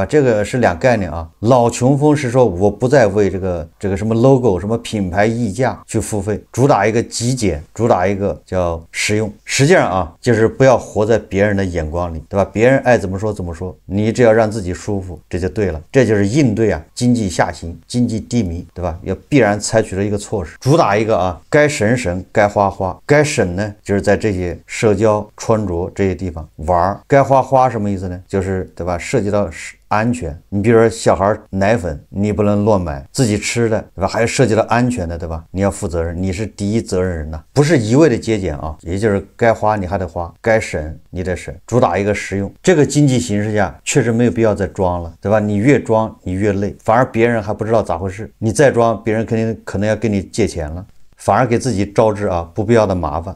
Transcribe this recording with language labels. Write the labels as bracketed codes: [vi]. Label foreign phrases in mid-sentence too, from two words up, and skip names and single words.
[zh] 這個是兩概念啊。老窮風是說我不再為這個什麼 logo、什麼品牌溢價去付費，主打一個極簡，主打一個叫實用。實際上啊，就是不要活在別人的眼光裡，對吧？別人愛怎麼說怎麼說，你只要讓自己舒服，這就對了。這就是應對啊經濟下行、經濟低迷，對吧？要必然採取的一個措施，主打一個啊該省省，該花花。該省呢，就是在這些社交、穿着這些地方玩；該花花什麼意思呢？就是對吧？涉及到安全，你比如說小孩奶粉你不能亂買，自己吃的對吧？還有涉及到安全的對吧？你要負責任，你是第一責任人吶，不是一味的節儉啊，也就是該花你還得花，該省你得省，主打一個實用。這個經濟形勢下確實沒有必要再裝了，對吧？你越裝你越累，反而別人還不知道咋回事，你再裝別人可能要跟你借錢了，反而給自己招致啊不必要的麻煩。